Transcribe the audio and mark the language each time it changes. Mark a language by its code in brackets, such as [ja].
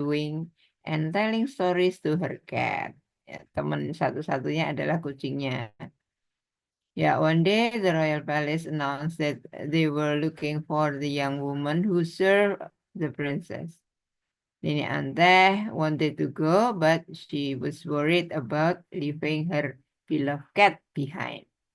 [en] chewing and telling stories to her cat. [id] Ya, teman satu-satunya adalah kucingnya. [en] Ya, one day the royal palace announced that they were looking for the young woman who served the princess. Nini Anteh wanted to go, but she was worried about leaving her beloved cat behind.